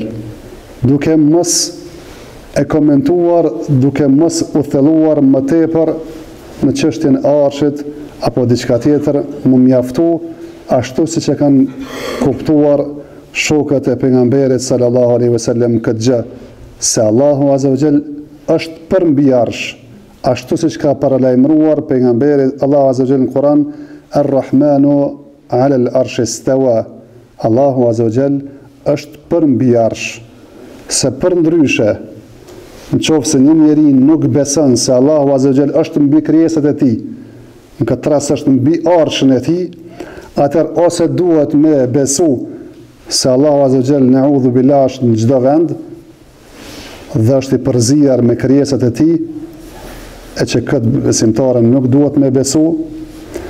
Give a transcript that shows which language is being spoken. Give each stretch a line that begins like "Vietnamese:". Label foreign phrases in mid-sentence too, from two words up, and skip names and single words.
Albanian: Duke mos e komentuar, duke mos u thelluar më tepër në çështjen e arshit apo diçka tjetër, më mjaftu ashtu siç e kanë kuptuar shokët e pejgamberit
Arabic: صلى الله عليه وسلم
Albanian: këtë gjë, se Allahu
Arabic: عز وجل
Albanian: është përmbi arsh, ashtu siç ka paralajmëruar pejgamberi Allahu
Arabic: عز وجل
Albanian: në Kur'an,
Arabic: الرحمن على العرش استوى.
Albanian: Allahu
Arabic: عز وجل
Albanian: është përmbi arsh. Se për ndryshe, në qoftë se një njeri nuk beson se Allahu
Arabic: عز وجل
Albanian: është mbi krijesat e tij, në këtë rast është mbi arshin e tij, atëherë ose duhet me besu se Allahu
Arabic: عز وجل نعوذ بالله
Albanian: është në çdo vend dhe është i përzier me krijesat e tij, e që këtë besimtarën nuk duhet me besu,